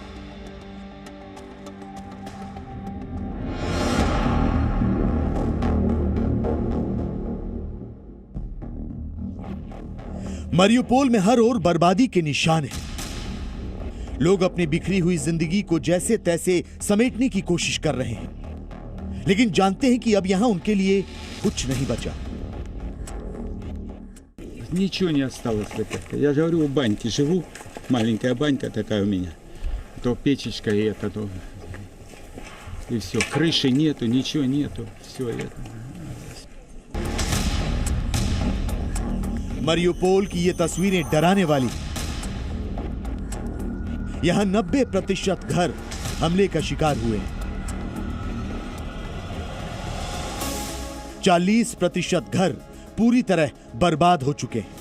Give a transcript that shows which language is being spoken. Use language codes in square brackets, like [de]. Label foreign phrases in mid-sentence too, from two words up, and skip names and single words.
[hi] मारियोपोल में हर ओर बर्बादी के निशान हैं। लोग अपनी बिखरी हुई जिंदगी को जैसे तैसे समेटने की कोशिश कर रहे हैं, लेकिन जानते हैं कि अब यहां उनके लिए कुछ नहीं बचा। [ru] Ничего не осталось. Я же говорю, у баньки живу, маленькая банька такая у меня. То печечка и это, то и все. Крыши нету, ничего нету, все это. [hi] मारियोपोल की ये तस्वीरें डराने वाली। यहां 90% घर हमले का शिकार हुए हैं। 40% घर पूरी तरह बर्बाद हो चुके हैं।